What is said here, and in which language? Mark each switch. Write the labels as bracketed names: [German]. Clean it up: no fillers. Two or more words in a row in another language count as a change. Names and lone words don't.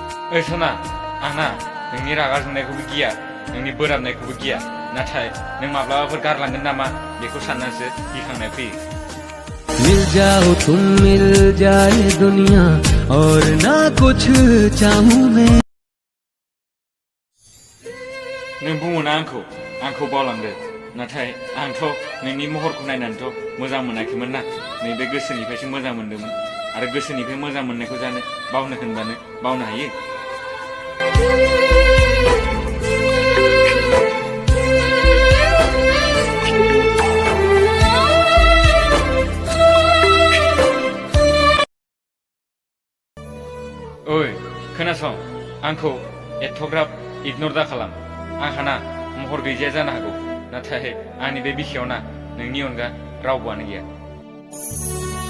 [Bodo] ओइ सना आंना नोंनि रागा जोंनायखौबो गिया नोंनि बोराबनायखौबो गिया नाथाय नों माब्लाबाफोर गारलांगोन नामा बेखौ साननानैसो गिखांनाय फैयो [Hindi] मिल जाओ तुम मिल जाए दुनिया और ना कुछ चाहूं मैं [Bodo] नों बुङोना आंखौ बावलांदो नाथाय आंथ' नोंनि महरखौ नायनानैथ' मोजां मोनाखैमोन ना नैबे गोसोनिफ्रायसो मोजां मोनदोंमोन आरो गोसोनिफ्राय मोजां मोननायखौ जानो बावनो होनबानो बावनो हायो ओइ खोनासं आंखौ एथ'ग्राब इगनर दा खालाम आंहा ना महर गैजाया जानो हागौ नाथाय आंनि बे बिखायाव ना नोंनि अनगा रावबोआनो गैया